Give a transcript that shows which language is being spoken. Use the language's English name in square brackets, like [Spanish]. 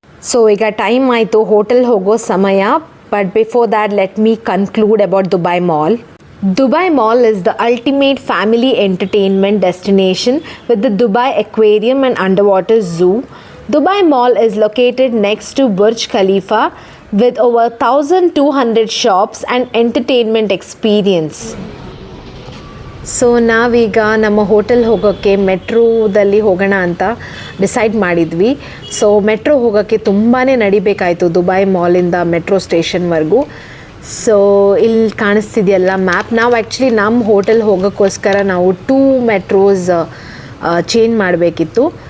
[Kannada] So ಈಗ time ಆಯಿತು hotel ಹೋಗೋ ಸಮಯ. [English] But before that let me conclude about Dubai mall. Dubai Mall is the ultimate family entertainment destination with the Dubai Aquarium and Underwater Zoo. Dubai Mall is located next to Burj Khalifa with over 1,200 shops and entertainment experience. [Kannada] So ನಾವೀಗ ನಮ್ಮ hotel ಹೋಗೋಕ್ಕೆ ಮೆಟ್ರೋದಲ್ಲಿ ಹೋಗೋಣ ಅಂತ decide ಮಾಡಿದ್ವಿ. So metro ಹೋಗೋಕ್ಕೆ ತುಂಬಾ ನಡಿಬೇಕಾಯಿತು Dubai ಮಾಲಿಂದ metro ಸ್ಟೇಷನ್ವರೆಗೂ. So ಇಲ್ಲಿ ಕಾಣಿಸ್ತಿದೆಯಲ್ಲ map. ನಾವು ಆ್ಯಕ್ಚುಲಿ ನಮ್ಮ ಹೋಟೆಲ್ ಹೋಗೋಕ್ಕೋಸ್ಕರ ನಾವು 2 ಮೆಟ್ರೋಸ್ ಚೇಂಜ್ ಮಾಡಬೇಕಿತ್ತು.